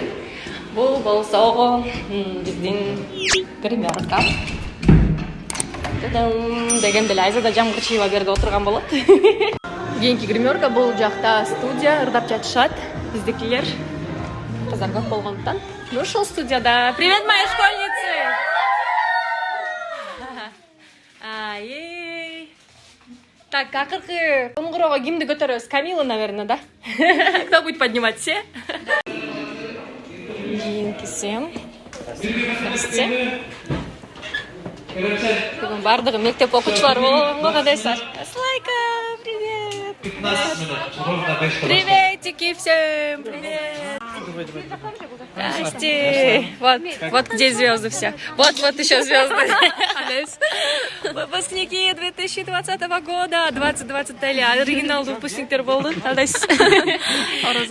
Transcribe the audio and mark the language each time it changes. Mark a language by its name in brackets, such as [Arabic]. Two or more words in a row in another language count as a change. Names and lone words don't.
[Kyrgyz] Бул болсо биздин гримерка. Деген беле Айзада Жамгырчиева берде отурган болот. Кийинки гримерка бул жакта студия, ырдап жатышат биздикилер. Кыздар көп болгондуктан. Ушул студияда. [Russian] Привет, мои школьницы! Ай. [Kyrgyz] Так, акыркы коңгуроого кимди көтөрөбүз? Камила, [Russian] наверное, да? Кто будет поднимать, все? [Kyrgyz] Кийинкиси. Бүгүн бардыгы мектеп окуучулары болгонго кадайсыздар? [Russian] Слайка, привет! 15 минут. Ровно 5 минут. Приветики всем! Привет! Здрасте! Вот где звезды все. Вот еще звезды. Выпускники 2020 года, [Kyrgyz] 2020 оригинал выпускниктер болду.